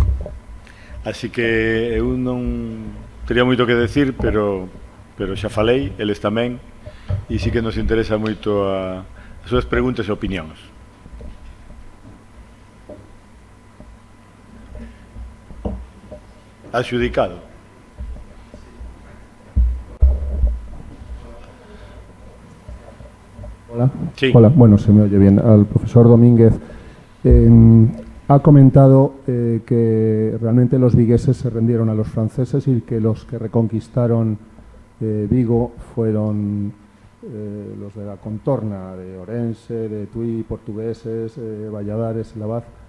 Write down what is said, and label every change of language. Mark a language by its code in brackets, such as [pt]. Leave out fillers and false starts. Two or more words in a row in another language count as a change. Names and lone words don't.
[gl] Así que eu non teria moito que decir, pero xa falei, eles tamén, e sí que nos interesa moito as súas preguntas e opinións. Adxudicado. [es] Hola. Sí. Hola, bueno, se me oye bien. Al profesor Domínguez ha comentado que realmente los vigueses se rendieron a los franceses y que los que reconquistaron Vigo fueron los de la contorna, de Orense, de Tui, portugueses, Valladares, Lavaz.